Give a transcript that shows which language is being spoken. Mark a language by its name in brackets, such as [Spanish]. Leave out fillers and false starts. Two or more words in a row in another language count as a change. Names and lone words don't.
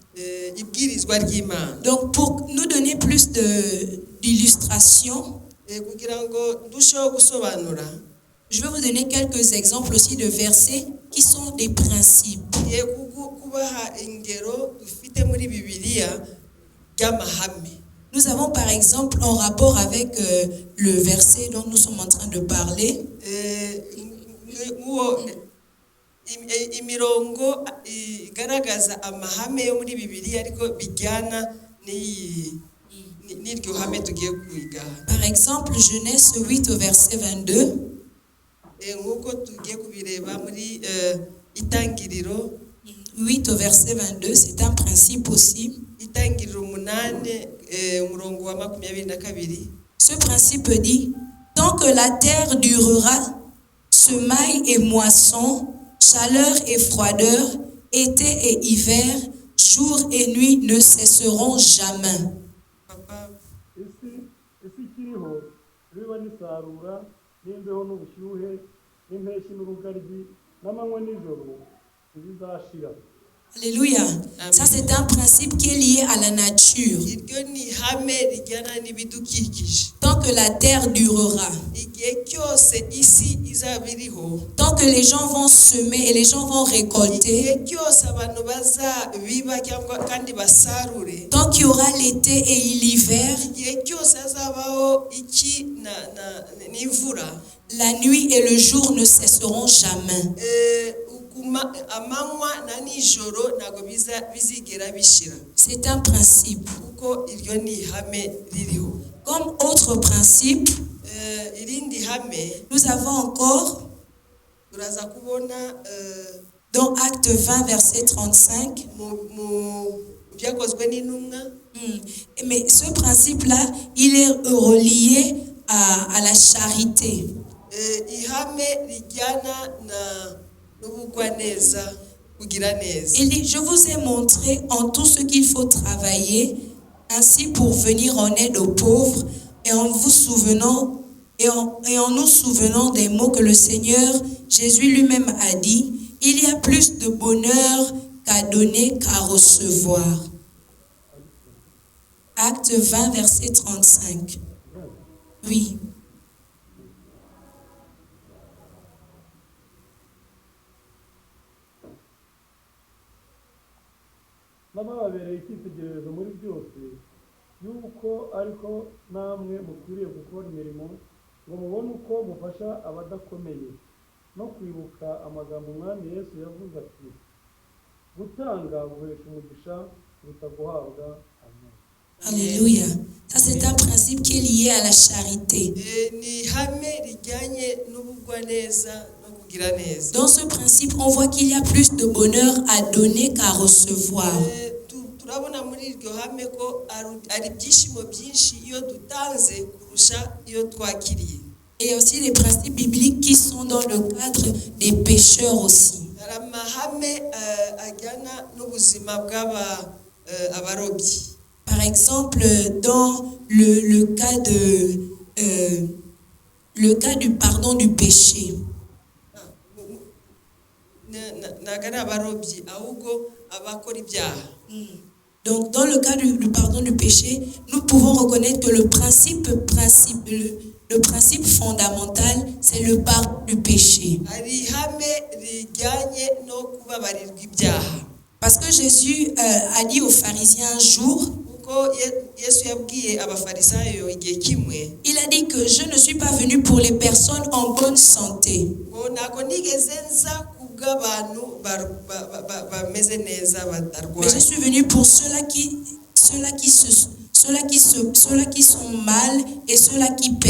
[French] Donc pour nous donner plus d'illustrations, je vais vous donner quelques exemples aussi de versets qui sont des principes. Nous avons par exemple en rapport avec le verset dont nous sommes en train de parler. [Kinyarwanda] imirongo igaragaza amahame yo muri Bibiliya ariko bijyana n'iryo hame tugiye kwiga. [French] Par exemple, Genèse 8 au verset 22. [Kinyarwanda] Nk'uko tugiye kubireba muri Itangiriro [French] 8 au verset 22, c'est un principe aussi. [Kinyarwanda] Itangiriro 8 umurongo wa 22. [French] Ce principe dit, tant que la terre durera, semailles et moissons, chaleur et froideur, été et hiver, jour et nuit ne cesseront jamais. Papa, [Kinyarwanda] isi kiriho biba n'isarura n'imbeho n'ubushyuhe n'impeshyi n'urugaryi n'amanywa n'ijoro ntibizashira. [French] Alléluia. Ça, c'est un principe qui est lié à la nature. [Kinyarwanda] iryo ni hame rijyana n'ibidukikije. [French] Tant que la terre durera, [Kinyarwanda] Igihe cyose isi izaba iriho, [French] tant que les gens vont semer et les gens vont récolter, [Kinyarwanda] igihe cyose abantu bazabiba cyangwa kandi basarure, [French] tant qu'il y aura l'été et l'hiver, [Kinyarwanda] igihe cyose hazabaho iki n'imvura, [French] la nuit et le jour ne cesseront jamais. [Kinyarwanda] amanywa na nijoro ntabwo bizigera bishira. [French] C'est un principe. [Kinyarwanda] Kuko iryo ni ihame ririho. [French] Comme autre principe, [Kinyarwanda] Irindi hame [French] nous avons encore [Kinyarwanda] turaza kubona [French] dans Acte 20 verset 35. [Kinyarwanda] mu byakozwe n'intumwa. [French] Mais ce principe-là, il est relié à la charité. [Kinyarwanda] Ihame rijyana n'ubugwaneza, kugira neza. [French] Il dit, je vous ai montré en tout ce qu'il faut travailler, ainsi pour venir en aide aux pauvres, et en vous souvenant, et en nous souvenant des mots que le Seigneur Jésus lui-même a dit, il y a plus de bonheur qu'à donner qu'à recevoir. Acte 20, verset 35. Oui. [Kinyarwanda] n'ababereye icyitegererezo muri byose yuko ariko namwe mukwiriye gukora imirimo ngo mubone uko mufasha abadakomeye no kwibuka amagambo umwami Yesu yavuze ati gutanga guhesha umugisha kuruta guhabwa. Amen. [French] Alléluia. Ça, c'est un principe qui est lié à la charité. [Kinyarwanda] Ni ihame rijyanye n'ubugwaneza no kugira neza. [French] Dans ce principe, on voit qu'il y a plus de bonheur à donner qu'à recevoir. [Kinyarwanda] Turabona muri iryo hame ko ari ibyishimo byinshi iyo dutanze kurusha iyo twakiriye. [French] Et aussi les principes bibliques qui sont dans le cadre des pécheurs aussi. [Kinyarwanda] Hari amahame ajyana n'ubuzima bw'abarobyi. [French] Par exemple, dans le cas du pardon du péché. [Kinyarwanda] Ntabwo ari abarobyi ahubwo abakora ibyaha. [French] Donc, dans le cas du pardon du péché, nous pouvons reconnaître que le principe fondamental, c'est le pardon du péché. [Kinyarwanda] Hari ihame rijyanye no kubabarirwa ibyaha. [French] Parce que Jésus a dit aux pharisiens un jour, il a dit que je ne suis pas venu pour les personnes en bonne santé. Mais je suis venu pour ceux-là qui sont mal et ceux-là qui pêchent.